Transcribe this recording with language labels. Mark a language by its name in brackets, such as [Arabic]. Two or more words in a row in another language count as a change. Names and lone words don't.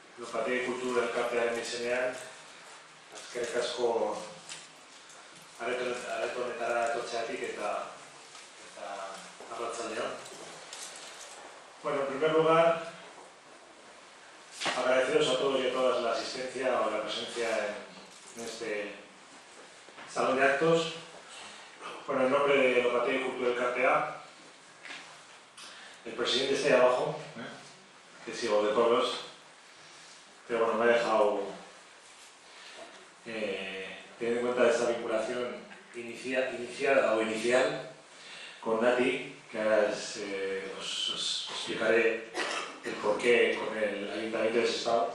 [Basque] Batek kultur elkartearen izenean, eskerrik asko areto honetara etortzeagatik eta arratsaldeon. [Spanish] Bueno, en primer lugar, agradeceros a todos y a todas la asistencia o la presencia en este salón de actos. Bueno, en nombre de Batek kultur elkartea, el presidente está ahí abajo, que sigo de Carlos, pero bueno, me ha dejado, teniendo en cuenta esta vinculación inicial con Nati, que ahora os explicaré el porqué con el Ayuntamiento de Sestao.